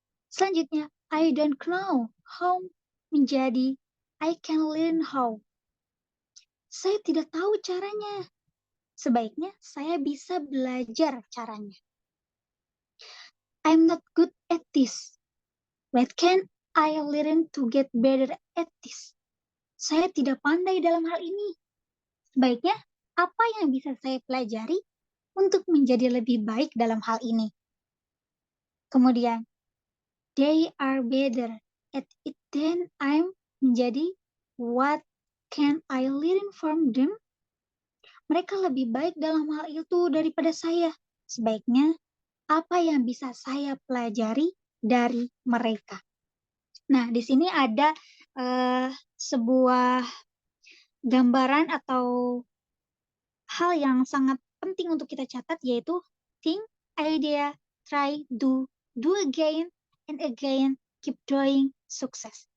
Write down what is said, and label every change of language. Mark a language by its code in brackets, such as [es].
[id] Selanjutnya, [en] I don't know how [id] menjadi [en] I can learn how. [id] Saya tidak tahu caranya. Sebaiknya saya bisa belajar caranya. [en] I'm not good at this. What can I learn to get better at this? [id] Saya tidak pandai dalam hal ini. Sebaiknya apa yang bisa saya pelajari untuk menjadi lebih baik dalam hal ini? Kemudian, [en] they are better at it than I'm [id] menjadi [en] what can I learn from them? [id] Mereka lebih baik dalam hal itu daripada saya. Sebaiknya apa yang bisa saya pelajari dari mereka? Nah, di sini ada sebuah gambaran atau hal yang sangat penting untuk kita catat, yaitu [en] think, idea, try, do again and again, keep doing, [id] sukses.